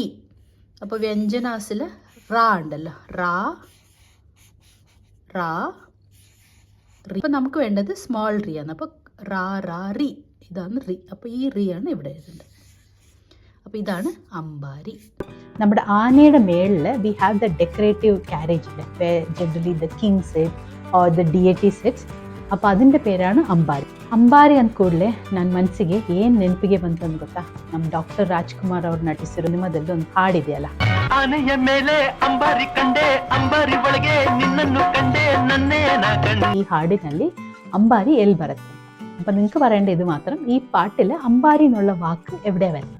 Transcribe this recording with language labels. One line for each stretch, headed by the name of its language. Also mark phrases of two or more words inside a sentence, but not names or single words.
Malayalam: അപ്പോൾ വ്യഞ്ജനാസിൽ റാ ഉണ്ടല്ലോ, റാ റാ റി. അപ്പോൾ നമുക്ക് വേണ്ടത് സ്മോൾ റി ആണ്. അപ്പോൾ റാ റാ റി, ഇതാണ് റി. അപ്പോൾ ഈ റി ആണ് ഇവിടെ എഴുതേണ്ടത്. അപ്പോൾ ഇതാണ് അമ്പാരി. നമ്മുടെ ആനയുടെ മേളിൽ
English: we have the decorative carriage generally the king sits or the deity sits.
Malayalam: അപ്പോൾ അതിൻ്റെ പേരാണ് ಅಮ್ಬಾರಿ.
Kannada: ಅಂಬಾರಿ ಅಂದ ಕೂಡಲೇ ನನ್ನ ಮನಸ್ಸಿಗೆ ಏನು ನೆನಪಿಗೆ ಬಂತಂದು ಗೊತ್ತಾ, ನಮ್ಮ ಡಾಕ್ಟರ್ ರಾಜ್ಕುಮಾರ್ ಅವ್ರು ನಟಿಸಿರೋ ಸಿನಿಮಾದಲ್ಲಿ ಒಂದು ಹಾಡಿದೆಯಲ್ಲ, ಆನೆಯ ಮೇಲೆ ಅಂಬಾರಿ ಕಂಡೆ, ಅಂಬಾರಿ ಒಳಗೆ ನಿನ್ನನ್ನು ಕಂಡೆ, ನನ್ನೇ ನಾ ಕಂಡೆ. ಈ ಹಾಡಿನಲ್ಲಿ ಅಂಬಾರಿ ಎಲ್ಲಿ ಬರುತ್ತೆ.
Malayalam: അപ്പം നിങ്ങൾക്ക് പറയേണ്ട ഇത് മാത്രം, ഈ പാട്ടിൽ അമ്പാരി എന്നുള്ള വാക്ക് എവിടെ വരുന്നത്?